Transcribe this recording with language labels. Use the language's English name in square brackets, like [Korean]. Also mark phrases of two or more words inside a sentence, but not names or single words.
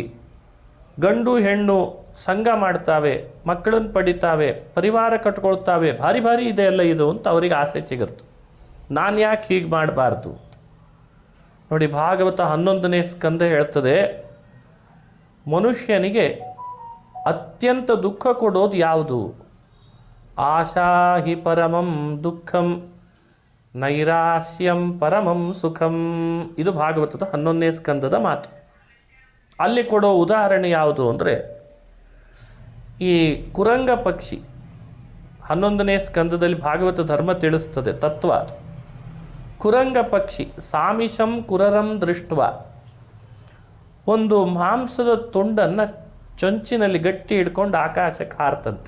[Kannada] ಗಂಡು ಹೆಣ್ಣು ಸಂಘ ಮಾಡ್ತಾವೆ, ಮಕ್ಕಳನ್ನು ಪಡಿತಾವೆ, ಪರಿವಾರ ಕಟ್ಕೊಳ್ತಾವೆ, ಭಾರಿ ಭಾರಿ ಇದೆ ಅಲ್ಲ ಇದು ಅಂತ ಅವರಿಗೆ ಆಸೆ ಚಿಗುರ್ತು. ನಾನು ಯಾಕೆ ಹೀಗೆ ಮಾಡಬಾರ್ದು? ನೋಡಿ, ಭಾಗವತ 11ನೇ ಸ್ಕಂದ ಹೇಳ್ತದೆ, ಮನುಷ್ಯನಿಗೆ ಅತ್ಯಂತ ದುಃಖ ಕೊಡೋದು ಯಾವುದು? [Sanskrit] ಆಶಾ ಹಿ ಪರಮಂ ದುಃಖಂ ನೈರಾಸ್ಯಂ ಪರಮಂ ಸುಖಂ. [Kannada] ಇದು ಭಾಗವತದ 11ನೇ ಸ್ಕಂದದ ಮಾತು. ಅಲ್ಲಿ ಕೊಡೋ ಉದಾಹರಣೆ ಯಾವುದು ಅಂದರೆ, ಈ ಕುರಂಗ ಪಕ್ಷಿ 11ನೇ ಸ್ಕಂದದಲ್ಲಿ ಭಾಗವತ ಧರ್ಮ ತಿಳಿಸ್ತದೆ, ತತ್ವ. ಕುರಂಗ ಪಕ್ಷಿ [Sanskrit] ಸಾಮಿಷಂ ಕುರರಂ ದೃಷ್ಟ, [Kannada] ಒಂದು ಮಾಂಸದ ತುಂಡನ್ನು ಚೊಂಚಿನಲ್ಲಿ ಗಟ್ಟಿ ಹಿಡ್ಕೊಂಡು ಆಕಾಶಕ್ಕೆ ಹಾರ್ತಂತೆ.